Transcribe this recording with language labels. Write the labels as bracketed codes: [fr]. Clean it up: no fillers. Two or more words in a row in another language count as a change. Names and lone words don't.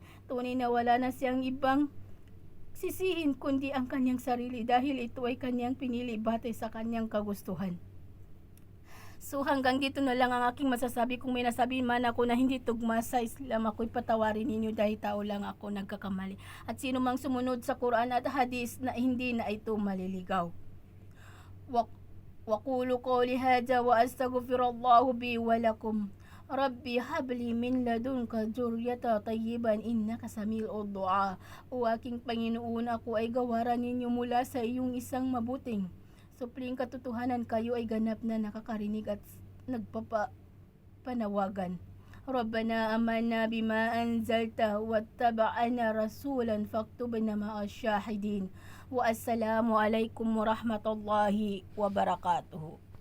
[tl] Tunay na wala na siyang ibang sisihin kundi ang kanyang sarili, dahil ito ay kanyang pinili batay sa kanyang kagustuhan. So hanggang dito na lang ang aking masasabi. Kung may nasabi man ako na hindi tugma sa Islam, ako'y patawarin ninyo dahil tao lang ako, nagkakamali. At sino mang sumunod sa Quran at Hadis na hindi na ito maliligaw. [ar] وأقول قولي هذا وأستغفر الله بي ولكم. رب هب لي من لدنك ذرية طيبة إنك سميع الدعاء. [tl] O aking Panginoon, ako ay gawaran ninyo mula sa iyong isang mabuting supling katotohanan, kayo ay ganap na nakakarinig at nagpapanawagan. [ar] ربنا آمنا بما أنزلت واتبعنا رسولا فاكتبنا مع الشاهدين. والسلام عليكم ورحمة الله وبركاته.